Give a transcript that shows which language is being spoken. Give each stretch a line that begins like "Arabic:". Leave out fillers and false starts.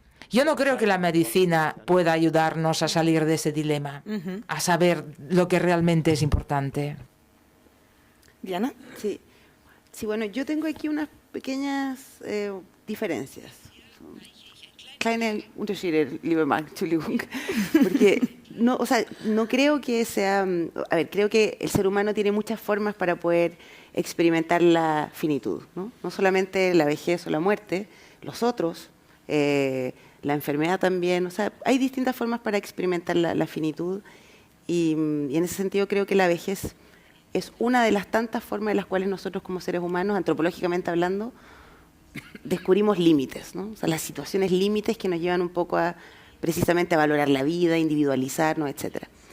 Spanish: Yo no creo que la medicina pueda ayudarnos a salir de ese dilema, a saber lo que realmente es importante. Diana. Sí, bueno, yo tengo aquí unas pequeñas diferencias.
German: Kleine Unterschiede, liebe Marc, Entschuldigung.
Spanish: Porque no creo que sea... A ver, creo que el ser humano tiene muchas formas para poder experimentar la finitud, ¿no? No solamente la vejez o la muerte, los otros, la enfermedad también. O sea, hay distintas formas para experimentar la finitud y en ese sentido creo que la vejez es una de las tantas formas en las cuales nosotros como seres humanos, antropológicamente hablando, descubrimos límites, ¿no? O sea, las situaciones límites que nos llevan un poco a precisamente a valorar la vida, individualizarnos, etcétera.